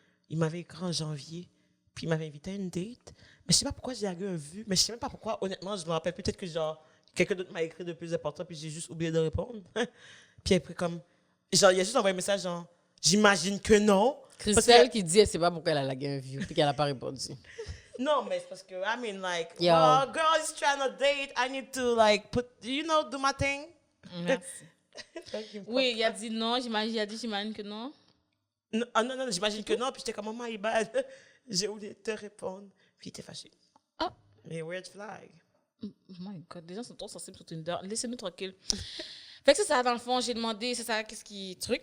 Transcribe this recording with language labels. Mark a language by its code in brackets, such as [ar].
[fr] Il m'avait écrit en janvier. Puis il m'avait invité à une date. Mais je sais pas pourquoi j'ai eu un vu. Mais je sais même pas pourquoi. Honnêtement, je me rappelle peut-être que, genre, quelqu'un d'autre m'a écrit de plus important. Puis j'ai juste oublié de répondre. Puis après, comme. Genre, il a juste envoyé un message, genre, j'imagine que non. Christelle qui dit, elle sait pas pourquoi elle a lagué un view, puis qu'elle a pas répondu. Non, mais c'est parce que, [en] I mean, like, Yo. well, girl is trying to date. I need to, like, do my thing. [fr] Merci. Oui, il a dit non, j'imagine que non. Non, non, j'imagine que non. Puis j'étais comme, [en] oh my bad. [fr] J'ai oublié de te répondre. Puis il était fâché. Ah. Mais red flag. [en] Oh my God, [fr] les gens sont trop sensibles sur Tinder. Laissez-nous tranquille. Fait que c'est ça, dans le fond, j'ai demandé, c'est ça, qu'est-ce qui truc.